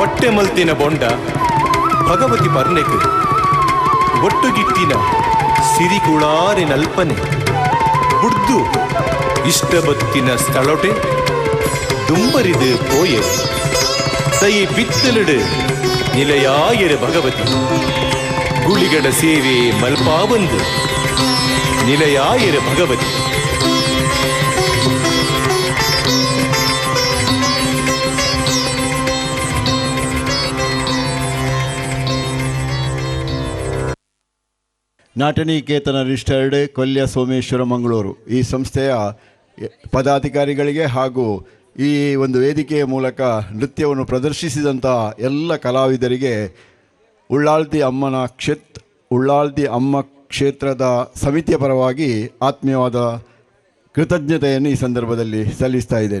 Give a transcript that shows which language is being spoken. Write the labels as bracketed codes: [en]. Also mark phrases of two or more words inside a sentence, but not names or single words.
[tcy] ಮಲ್ತಿನ ಬೊಂಡ ಭಗವತಿ ಪರ್ನೆಕ್ ಒಟ್ಟುಗಿಟ್ಟಿನ ಸಿರಿಕುಳಾರಿ ನಲ್ಪನೆ ಬುಡ್ದು ಇಷ್ಟಬತ್ತಿನ ಸ್ಥಳೊಟೆ ದುಂಬರಿದು ಪೋಯೆ ತೈ ಬಿತ್ತಲಿಡು ನಿಲಯಾಯರು ಭಗವತಿ ಗುಳಿಗಡ ಸೇವೆ ಮಲ್ಪಾವಂದು ನಿಲಯಾಯರು ಭಗವತಿ. [kn] ನಾಟನಿಕೇತನ ರಿಜಿಸ್ಟರ್ಡ್ ಕೊಲ್ಯ ಸೋಮೇಶ್ವರ ಮಂಗಳೂರು ಈ ಸಂಸ್ಥೆಯ ಪದಾಧಿಕಾರಿಗಳಿಗೆ ಹಾಗೂ ಈ ಒಂದು ವೇದಿಕೆಯ ಮೂಲಕ ನೃತ್ಯವನ್ನು ಪ್ರದರ್ಶಿಸಿದಂಥ ಎಲ್ಲ ಕಲಾವಿದರಿಗೆ ಉಳ್ಳಾಲ್ತಿ ಅಮ್ಮ ಕ್ಷೇತ್ರದ ಸಮಿತಿಯ ಪರವಾಗಿ ಆತ್ಮೀಯವಾದ ಕೃತಜ್ಞತೆಯನ್ನು ಈ ಸಂದರ್ಭದಲ್ಲಿ ಸಲ್ಲಿಸ್ತಾ ಇದ್ದೇನೆ.